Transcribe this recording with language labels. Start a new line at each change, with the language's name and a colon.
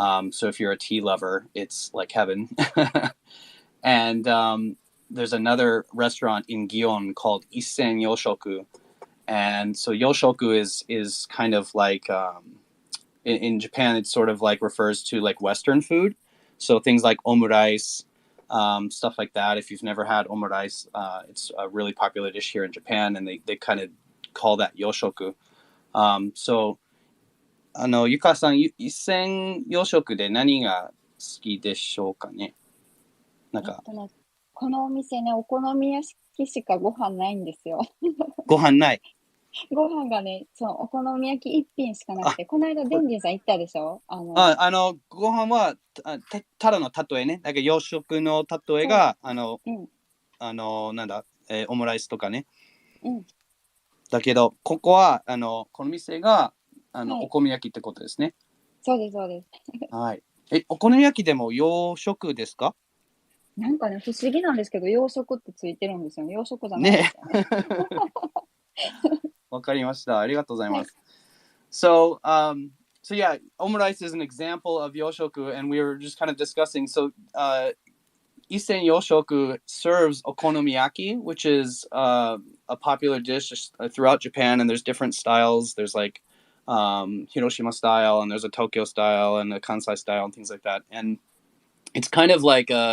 English: So if you're a tea lover, it's like heaven. And there's another restaurant in Gion called Isen Yoshoku, and so Yoshoku is kind of like in Japan, it sort of like refers to like Western food. So things like omurice, stuff like that. If you've never had omurice, it's a really popular dish here in Japan, and they kind of call that yoshoku. So,
Japanese: ゆかさん、一銭洋食で何が好きでしょうかね？なんか、このお店ね、お好み焼きしかご飯ないんですよ。ご飯ない。ご飯がね、お好み焼き一品しかなくて、この間、デンジンさん行ったでしょ？ご飯はただの例えね。なんか洋食の例えが、なんだ、オムライスとかね。だけど、ここは、この店が、お好み焼きってことですね。そうです、そうです。はい。お好み焼きでも洋食ですか？なんかね、不思議なんですけど、洋食ってついてるんですよね。洋食じゃないですよね。わかりました。ありがとうございます。
English: So, so yeah, omurice is an example of yoshoku, and we were just kind of discussing. So, Isen Yoshoku serves okonomiyaki, which is a popular dish throughout Japan, and there's different styles. There's like Hiroshima style, and there's a Tokyo style, and a Kansai style, and things like that. And it's kind of like